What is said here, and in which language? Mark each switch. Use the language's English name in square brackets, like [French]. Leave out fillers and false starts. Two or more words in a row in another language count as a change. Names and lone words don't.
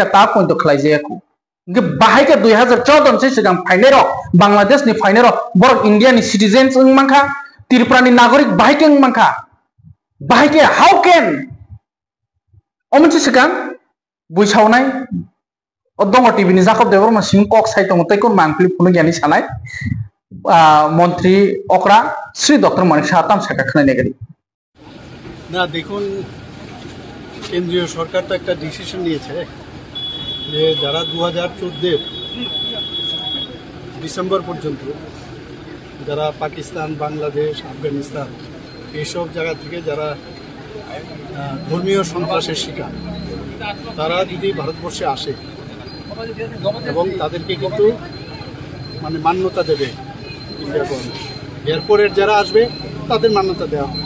[Kok Borok] ता पॉइंट खलाइजायाखौ के बाहाय के 2014 से सिगां फाइनेर बांग्लादेश नि फाइनेर बर इंडिया नि सिटीजन्स मांखा त्रिपुरा नि नागरिक बाहाय के मांखा बाहाय के हाउ कैन अमनसे सिगां बुइसावनाय दङ टीवी नि जाकब देवर मासिम कक साइतंग तैकोन मांखलि फुनु गियानि सानाय मंत्री अक्रा श्री डॉक्टर मानिक साहा ताम साका खनाय गरी [Bangla] না দেখুন কেন্দ্রীয় সরকার তো এক ডিসিশন निয়েছে যে যারা 2014 ডিসেম্বর পর্যন্ত যারা পাকিস্তান, বাংলাদেশ, আফগানিস্তান এইসব জায়গা থেকে যারা ধর্মীয় সন্ত্রাসের শিকার, তারা যদি ভারতবর্ষে আসে এবং তাদেরকে কিন্তু মানে মান্যতা দেবে ইন্ডিয়া গভর্নমেন্ট, এরপরের যারা আসবে তাদের মান্যতা দেওয়া হবে।